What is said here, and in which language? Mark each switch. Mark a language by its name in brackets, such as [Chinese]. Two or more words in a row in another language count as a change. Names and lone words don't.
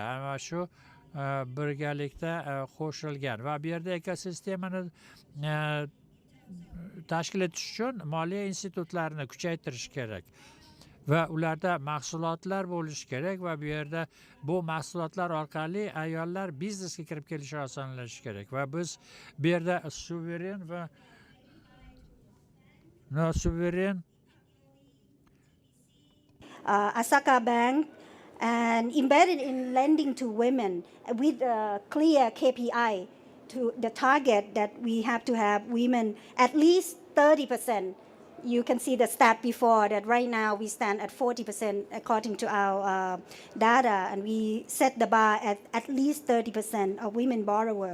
[Uzbek] Ana shu birgalikda qo'shilgan va bu yerda ekosistemani tashkil etish uchun moliya institutlarini kuchaytirish kerak va ularda mahsulotlar bo'lishi kerak va bu yerda bu mahsulotlar orqali ayollar biznesga kirib kelishi osonlashishi kerak va biz bu yerda suveren va nosuveren [English] Asaka Bank and embedded in lending to women with a clear KPI to the target that we have to have women at least 30%. You can see the stat before that right now we stand at 40% according to our data, and we set the bar at least 30% of women borrower.